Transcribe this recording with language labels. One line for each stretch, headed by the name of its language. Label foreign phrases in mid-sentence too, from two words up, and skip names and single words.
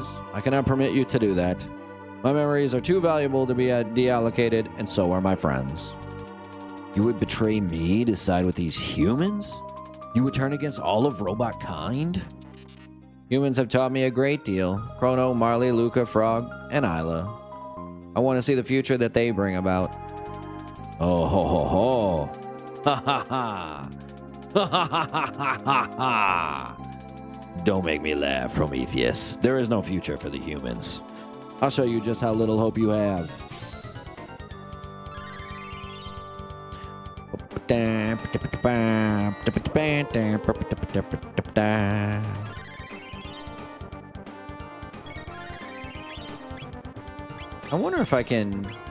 English: I cannot permit you to do that. My memories are too valuable to be deallocated, and so are my friends. You would betray me to side with these humans? You would turn against all of robot kind? Humans have taught me a great deal. Chrono, Marley, Luca, Frog, and Isla. I want to see the future that they bring about. Oh ho ho ho. Ha ha ha. Ha ha ha ha ha ha. Don't make me laugh, Prometheus. There is no future for the humans. I'll show you just how little hope you have. I wonder if I can...